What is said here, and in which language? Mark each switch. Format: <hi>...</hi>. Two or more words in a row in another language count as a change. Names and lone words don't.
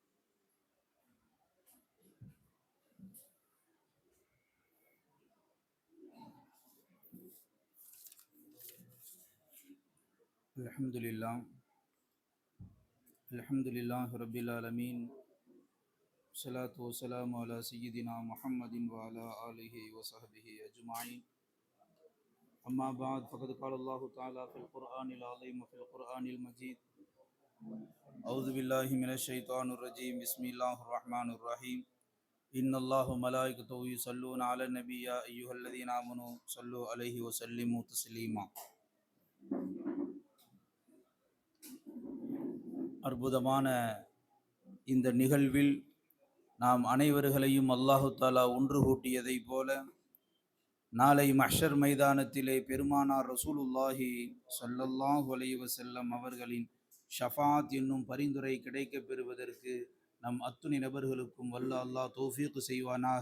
<ar>الحمد لله رب العالمين. الصلاة والسلام على سيدنا محمد و على آله و صحبه أجمعين. أما بعد فقد قال الله تعالى في القرآن العظيم وفي القرآن المجيد أعوذ بالله من الشيطان الرجيم بسم الله الرحمن الرحيم إن الله وملائكته يصلون على النبي يا أيها الذين آمنوا صلوا عليه وسلموا تسليما.</ar> <ta>அற்புதமான இந்த நிகழ்வில் நாம் அனைவர்களையும்</ta> <ar>الله تعالى</ar> <ta>ஒன்று கூட்டியதை போல நாளை மஹ்ஷர் மைதானத்திலே பெருமானார்</ta> <ar>رسول الله صلى الله عليه وسلم</ar> <ta>அவர்களின் ஷஃபாத் என்னும் பரிந்துரை கிடைக்கப் பெறுவதற்கு நம் அத்துணை நபர்களுக்கும் வல்ல அல்லாஹ் தௌஃபீக் செய்வானாக.</ta>